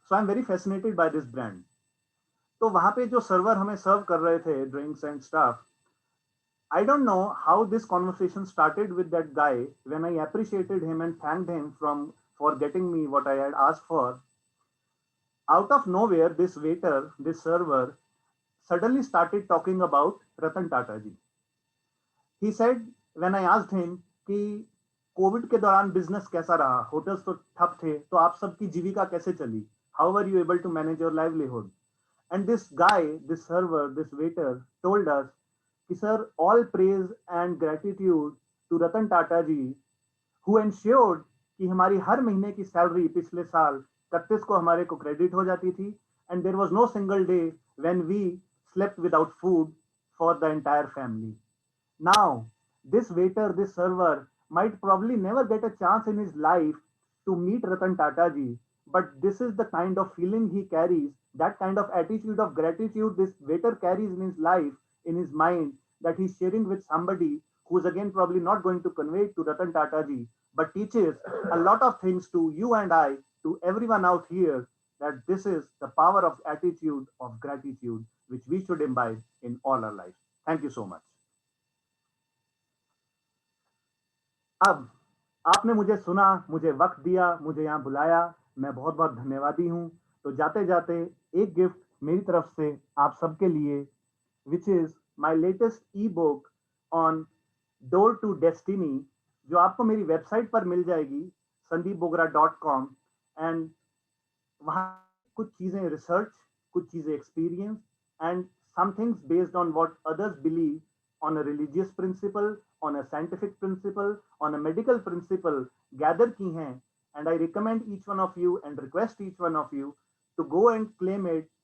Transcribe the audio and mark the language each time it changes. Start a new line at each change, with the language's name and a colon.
English: So I'm very fascinated by this brand.
Hindi: तो वहाँ पे जो सर्वर हमें सर्व कर रहे थे,
English: drinks and stuff, I don't know how this conversation started with that guy when I appreciated him and thanked him for getting me what I had asked for. Out of nowhere, this waiter, this server, suddenly started talking about Ratan Tata ji. He said, when I asked him
Hindi: कि Covid के दौरान business कैसा रहा, hotels तो ठप थे, तो आप सबकी जीविका कैसे चली?
English: How were you able to manage your livelihood? And this guy, this server, this waiter told us कि sir, all praise and gratitude to Ratan Tata ji, who ensured
Hindi: कि हमारी हर महीने की सैलरी पिछले साल 31 को हमारे को क्रेडिट हो जाती थी,
English: and there was no single day when we slept without food for the entire family. Now, this waiter, this server might probably never get a chance in his life to meet Ratan Tata ji, but this is the kind of feeling he carries, that kind of attitude of gratitude this waiter carries in his life, in his mind, that he's sharing with somebody who's again probably not going to convey it to Ratan Tata ji, but teaches a lot of things to you and I, to everyone out here, that this is the power of attitude of gratitude, which we should imbibe in all our lives. Thank you so much.
Hindi: अब आपने मुझे सुना, मुझे वक्त दिया, मुझे यहाँ बुलाया, मैं बहुत बहुत धन्यवादी हूँ. तो जाते जाते एक गिफ्ट मेरी तरफ से आप सबके लिए,
English: which is my latest e-book on Door to Destiny,
Hindi: जो आपको मेरी वेबसाइट पर मिल जाएगी sandeepbogra.com. एंड वहाँ कुछ चीजें रिसर्च, कुछ चीजें experience and
English: some things based on what others believe on a religious principle, on a scientific principle, on a medical principle gather
Hindi: की हैं,
English: And I recommend each one of you and request each one of you to go and claim it.